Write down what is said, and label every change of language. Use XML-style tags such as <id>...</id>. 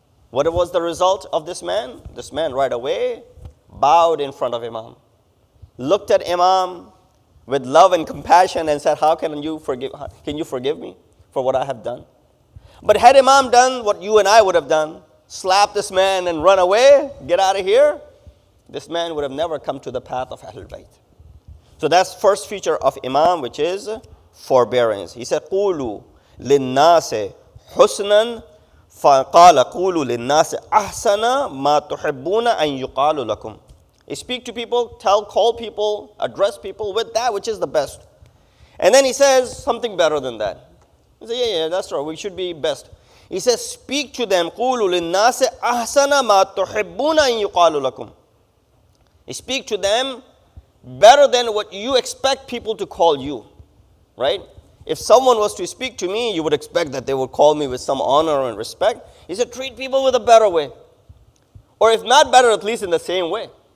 <en>What was the result of this man? This man right away bowed in front of Imam, looked at Imam with love and compassion and said, can you forgive me for what I have done? But had Imam done what you and I would have done, slap this man and run away, get out of here, this man would have never come to the path of Ahlul Bayt. So that's first feature of Imam, which is forbearance. He said,</en> <ar>قُولُوا لِلنَّاسِ حُسْنًا فَقَالَ قُولُوا لِلنَّاسِ أَحْسَنَ مَا تُحِبُّونَ أَن يُقَالُ لَكُمْ.</ar> <en>You speak to people, call people, address people with that which is the best. And then he says something better than that. He says, yeah, that's right, we should be best. He says, speak to them,</en> <ar>قُولُوا لِلنَّاسِ أَحْسَنَ مَا تُحِبُّونَ أَن يُقَالُ لَكُمْ.</ar> <en>You speak to them better than what you expect people to call you, right? If someone was to speak to me, you would expect that they would call me with some honor and respect. He said, treat people with a better way. Or if not better, at least in the same way.</en>